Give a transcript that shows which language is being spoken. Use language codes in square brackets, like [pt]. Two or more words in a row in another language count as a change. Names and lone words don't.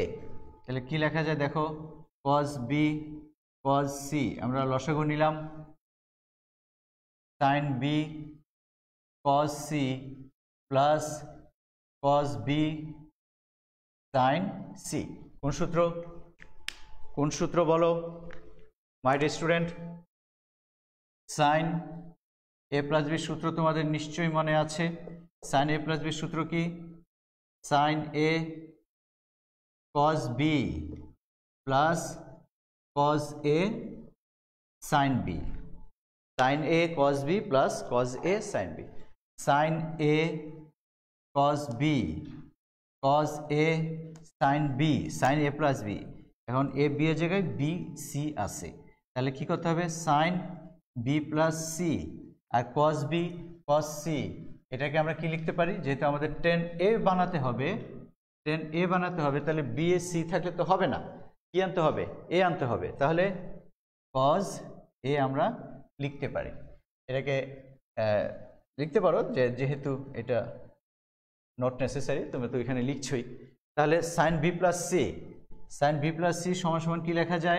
[bn] তাহলে কি লেখা যায় দেখো, cos b cos c, আমরা লসাগু নিলাম, sin b cos c প্লাস cos b sin c। কোন সূত্র? কোন সূত্র বলো [en] my dear student? [bn] sin a প্লাস b সূত্র তোমাদের নিশ্চয়ই মনে আছে। sin a প্লাস b সূত্র কি? sin a cos b প্লাস cos a sin b, sin a cos b প্লাস cos a sin b, sin a cos b cos a sin b, sin a প্লাস b। এখন a b এর জায়গায় b c আছে, তাহলে কি করতে হবে? sin b প্লাস c আর cos b cos c, এটাকে আমরা কি লিখতে পারি? যেহেতু আমাদের tan a বানাতে হবে, tan a বানাতে হবে, তাহলে b এ c থাকলে তো হবে না, কি আনতে হবে? a আনতে হবে। তাহলে cos a আমরা লিখতে পারি। এটাকে লিখতে পারো, যেহেতু এটা [en] not necessary, [bn] তুমি তো এখানে লিখছই। তাহলে sin b প্লাস c, sin b প্লাস c সমান সমান কি লেখা যায়?